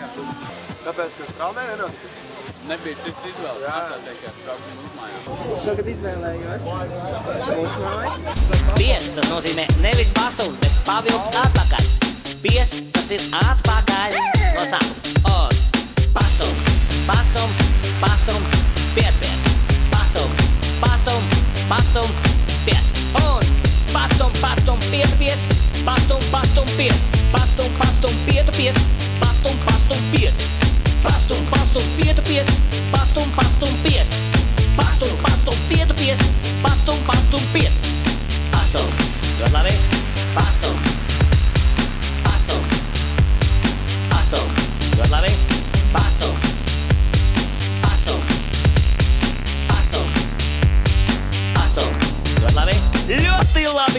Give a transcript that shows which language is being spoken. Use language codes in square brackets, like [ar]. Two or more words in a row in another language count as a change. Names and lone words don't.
[lv] Tāpēc, ka straumē vienot? Nebija cits izvēles. Jāteikt, ka braukt mūsu mājā. Šogad izvēlējos mūsu mājas. Pies, tas nozīmē nevis pastumt, bet pavilkt atpakaļ. Pies, tas ir atpakaļ. No sākuma. Un pastum, pastum, pastum, pietupies. Pastum, pastum, pastum, pies. Un pastum, pastum, pietupies. Pastum, pastum, pies. Pastum, pastum, pietupies. Pastum, pastum, pies. Pastum, pastum, pietupies. Pastum, pastum, pies. Pastum, pastum, pietupies. Pastum, pastum, pies. Pastum. Ļoti labi. Pastum. Pastum. Pastum. Ļoti labi. Pastum. Pastum. Pastum. Pastum. Ļoti labi. Ļoti labi.